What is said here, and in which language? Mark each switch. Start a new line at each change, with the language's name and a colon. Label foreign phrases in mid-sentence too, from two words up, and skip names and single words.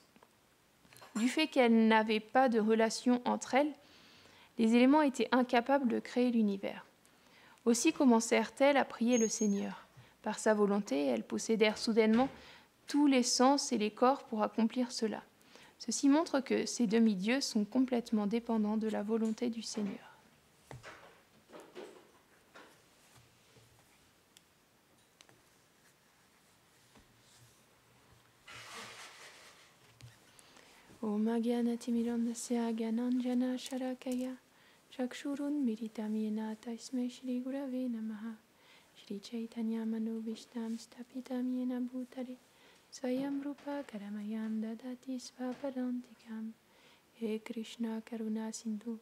French: Du fait qu'elles n'avaient pas de relation entre elles, les éléments étaient incapables de créer l'univers. Aussi commencèrent-elles à prier le Seigneur. Par sa volonté, elles possédèrent soudainement tous les sens et les corps pour accomplir cela. Ceci montre que ces demi-dieux sont complètement dépendants de la volonté du Seigneur.
Sanskrit: Om Agyanatimirandasya Gyananjana Sharakaya Chakshurun Miritam Yena Tasmai Shri Gurave Namaha Shri Chaitanya Mano Vishtam Stapitam Yena Bhutale Swayam Rupa Karamayam Dadati Svapadantikam He Krishna Karuna Sindhu